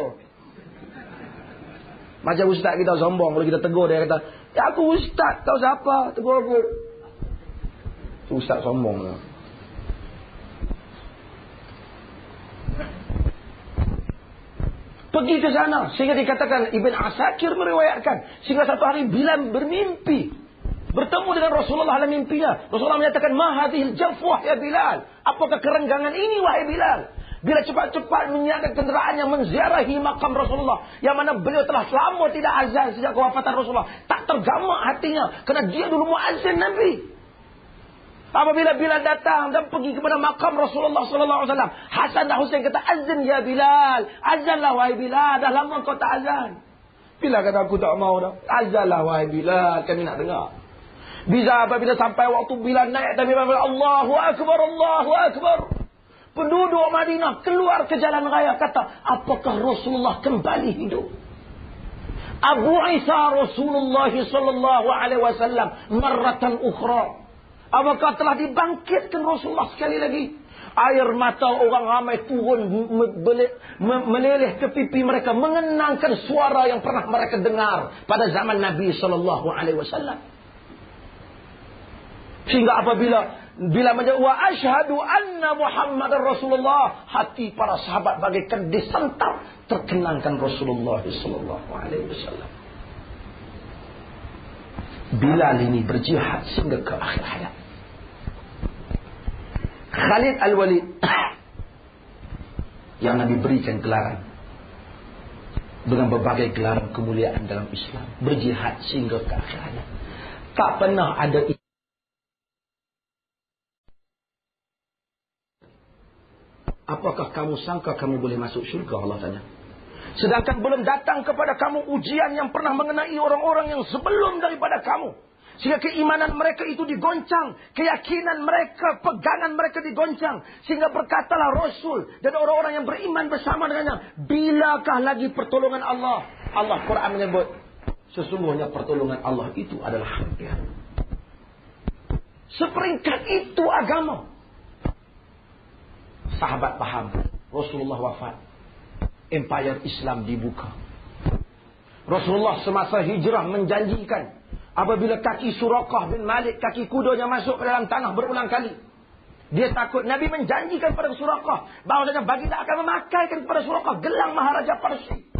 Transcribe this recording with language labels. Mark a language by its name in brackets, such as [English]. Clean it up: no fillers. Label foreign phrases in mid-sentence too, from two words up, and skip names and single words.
[Malay] Macam ustaz kita sombong, kalau kita tegur dia kata, ya aku ustaz, tahu siapa, tegur aku. Ustaz sombong. Pergi ke sana, sehingga dikatakan, Ibn Asakir meriwayatkan, sehingga satu hari Bilal bermimpi, bertemu dengan Rasulullah dalam mimpinya. Rasulullah menyatakan, [Arabic] ما هذه الجفوة يا بلال, [Malay] apakah kerenggangan ini wahai Bilal? Bila cepat-cepat menyiapkan kenderaan yang menziarahi makam Rasulullah, yang mana beliau telah lama tidak azan sejak kewafatan Rasulullah, tak tergamak hatinya kerana dia dulu muazzin Nabi. Apabila Bilal datang dan pergi kepada makam Rasulullah [Arabic] صلى الله عليه وسلم, [Malay] Hasan dan Husain kata, azan ya Bilal, azanlah wahai Bilal, dah lama kau tak azan. Bilal kata, aku tak mau dah, azanlah wahai Bilal, kami nak dengar. Apabila sampai waktu Bilal naik dan Bilal, [Arabic] الله أكبر، الله أكبر. [Malay] Penduduk Madinah keluar ke jalan raya kata, apakah Rasulullah kembali hidup? [Arabic] أبو عيسى رسول الله صلى الله عليه وسلم مرة أخرى. [Malay] Apakah telah dibangkitkan Rasulullah sekali lagi? Air mata orang ramai turun meleleh ke pipi mereka mengenangkan suara yang pernah mereka dengar pada zaman Nabi [Arabic] صلى الله عليه وسلم. [Malay] Sehingga apabila menjawab [Arabic] وأشهد أن محمدا رسول الله, [Malay] hati para sahabat bagaikan disantap terkenangkan Rasulullah [Arabic] صلى الله عليه وسلم. [Malay] Bilal ini berjihad sehingga ke akhir hayat. Khalid Al-Walid yang Nabi berikan gelaran dengan berbagai gelaran kemuliaan dalam Islam, berjihad sehingga ke akhir hayat. Tak pernah ada. Apakah kamu sangka kamu boleh masuk syurga? Allah tanya. Sedangkan belum datang kepada kamu ujian yang pernah mengenai orang-orang yang sebelum daripada kamu. Sehingga keimanan mereka itu digoncang. Keyakinan mereka, pegangan mereka digoncang. Sehingga berkatalah Rasul dan orang-orang yang beriman bersama dengannya, bilakah lagi pertolongan Allah? Allah Quran menyebut, sesungguhnya pertolongan Allah itu adalah hampir. Seperingkat itu agama. Sahabat paham, Rasulullah wafat, empire Islam dibuka. Rasulullah semasa hijrah menjanjikan, apabila kaki Suraqah bin Malik, kaki kudanya masuk ke dalam tanah berulang kali, dia takut. Nabi menjanjikan pada Suraqah bahawasanya baginda akan memakaikan kepada Suraqah gelang Maharaja Parsi.